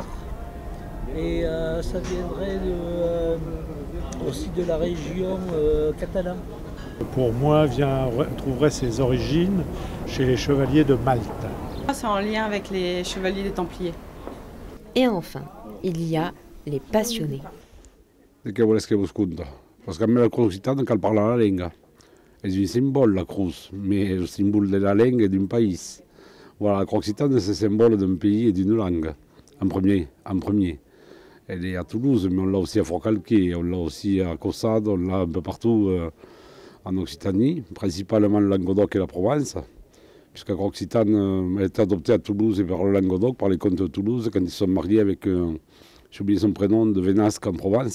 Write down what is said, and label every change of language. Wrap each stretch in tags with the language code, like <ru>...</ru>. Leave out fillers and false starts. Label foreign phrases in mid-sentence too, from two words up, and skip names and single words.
<fr>Et ça viendrait aussi de la région catalane. Pour moi, trouverait ses origines chez les chevaliers de Malte. C'est en lien avec les chevaliers des Templiers. Et enfin, il y a les passionnés.</fr> <oc>Què vols que vos conta?</oc> <fr>Parce que</fr> <oc>a mi la cruz occitana cal parlar la lenga.</oc> <fr>És un symbole, la cruz, mais le symbole de la langue et d'un pays. Voilà, la croix occitane, c'est le symbole d'un pays et d'une langue, en premier. Elle est à Toulouse, mais on l'a aussi à Forcalquier, on l'a aussi à Caussade, on l'a un peu partout en Occitanie, principalement le Languedoc et la Provence, puisque la croix occitane a été adoptée à Toulouse et par le Languedoc, par les comtes de Toulouse, quand ils sont mariés avec, j'ai oublié son prénom, de Vénasque en Provence.</fr>